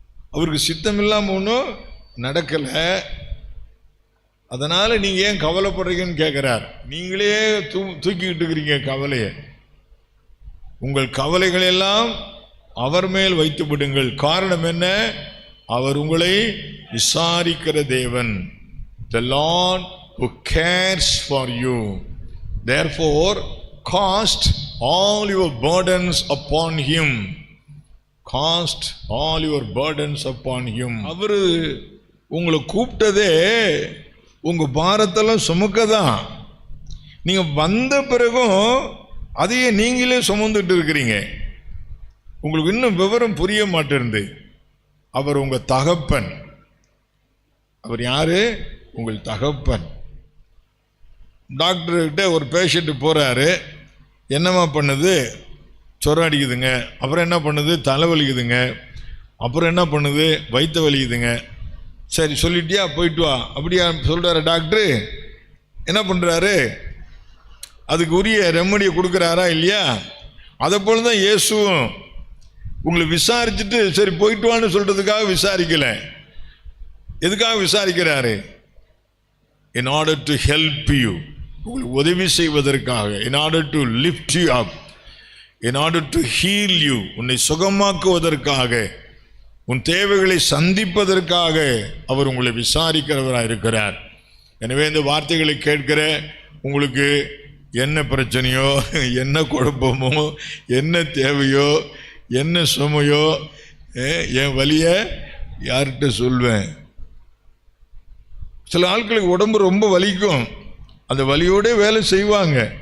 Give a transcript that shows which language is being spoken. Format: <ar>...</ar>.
<ta>அவருக்கு சித்தமில்லாமல் ஒன்றும் நடக்கலை. அதனால் நீங்கள் ஏன் கவலைப்படுறீங்கன்னு கேட்குறார். நீங்களே தூக்கிக்கிட்டு இருக்கிறீங்க கவலையை. உங்கள் கவலைகள் எல்லாம் அவர் மேல் வைத்து விடுங்கள். காரணம் என்ன? அவர் உங்களை விசாரிக்கிற தேவன்.</ta> <en>The Lord who cares for you. Therefore, cast all your burdens upon him. Cast all your burdens upon him.</en> <ta>அவரு உங்களை கூப்பிட்டதே உங்க பாரத்தெல்லாம் சுமக்கதான். நீங்க வந்த பிறகும் அதையே நீங்களே சுமந்துட்டு இருக்கிறீங்க. உங்களுக்கு இன்னும் விவரம் புரிய மாட்டேருந்து. அவர் உங்க தகப்பன். அவர் யாரு? உங்கள் தகப்பன். டாக்டர்கிட்ட ஒரு பேஷண்ட் போறாரு, என்னம்மா பண்ணுது? சொரம் அடிக்குதுங்க. அப்புறம் என்ன பண்ணுது? தலைவலிக்குதுங்க. அப்புறம் என்ன பண்ணுது? வயிற்று வலிக்குதுங்க. சரி சொல்லிட்டியா, போயிட்டு வா அப்படியா சொல்றாரு டாக்டரு. என்ன பண்றாரு? அதுக்கு உரிய ரெமடியை கொடுக்குறாரா இல்லையா? அதை போல தான் இயேசுவும் உங்களை விசாரிச்சுட்டு சரி போயிட்டு வான்னு சொல்றதுக்காக விசாரிக்கல. எதுக்காக விசாரிக்கிறாரு?</ta> <en>in order to help you,</en> <ta>உங்களுக்கு உதவி செய்வதற்காக,</ta> <en>in order to lift you up, in order to heal you,</en> <ta>உன்னை சுகமாக்குவதற்காக, உன் தேவைகளை சந்திப்பதற்காக அவர் உங்களை விசாரிக்கிறவராக இருக்கிறார். எனவே இந்த வார்த்தைகளை கேட்கிற உங்களுக்கு என்ன பிரச்சனையோ, என்ன குழப்பமோ, என்ன தேவையோ, என்ன சுமையோ, என் வலியை யார்கிட்ட சொல்வேன்? சில ஆட்களுக்கு உடம்பு ரொம்ப வலிக்கும், அந்த வலியோட வேலை செய்வாங்க.</ta>